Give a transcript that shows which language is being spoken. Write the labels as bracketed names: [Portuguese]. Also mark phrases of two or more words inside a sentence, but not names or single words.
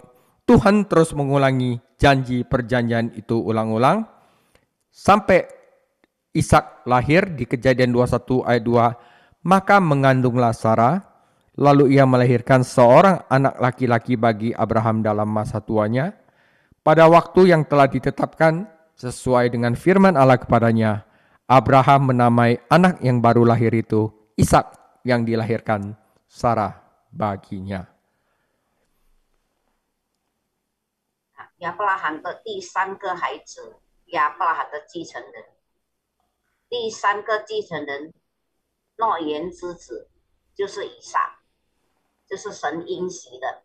[Indonesian] Tuhan terus mengulangi janji perjanjian itu ulang-ulang, sampai Ishak lahir di Kejadian 21 ayat 2, maka mengandunglah Sarah, lalu ia melahirkan seorang anak laki-laki bagi Abraham dalam masa tuanya, pada waktu yang telah ditetapkan sesuai dengan firman Allah kepadanya. Abraham menamai anak yang baru lahir itu Ishak, yang dilahirkan Sarah baginya. [Chinese] 亚伯拉罕的第三个孩子，亚伯拉罕的继承人，第三个继承人，诺言之子，就是以撒，这是神应许的。